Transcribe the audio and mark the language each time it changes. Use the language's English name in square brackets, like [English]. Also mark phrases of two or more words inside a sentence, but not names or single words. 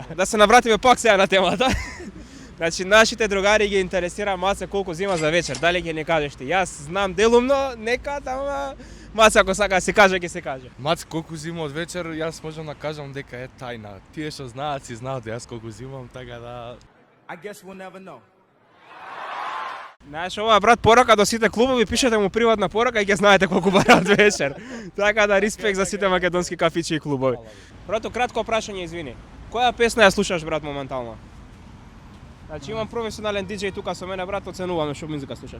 [Macedonian] Да се навратиме пак сега на темата. Значи, нашите другари ги интересира маце колку зима за вечер. Дали ќе ни кажеш ти? Јас знам делумно, нека тама маце ако сака да се каже, ќе се каже. Мац, колку зима од вечер, јас можам да кажам дека е тајна. Тие што знаат, си знаат јас колку зимам, така да... [English] I guess we'll never know. [Macedonian] Знаеш, ова брат порака до сите клубови, пишете му приватна порака и ќе знаете колку бараат вечер. Така да респект за сите македонски кафичи и клубови. Брато, кратко прашање, извини. Која песна ја слушаш, брат, моментално? Значи имам професионален диџеј тука со мене, брат, оценуваме што музика слушаш.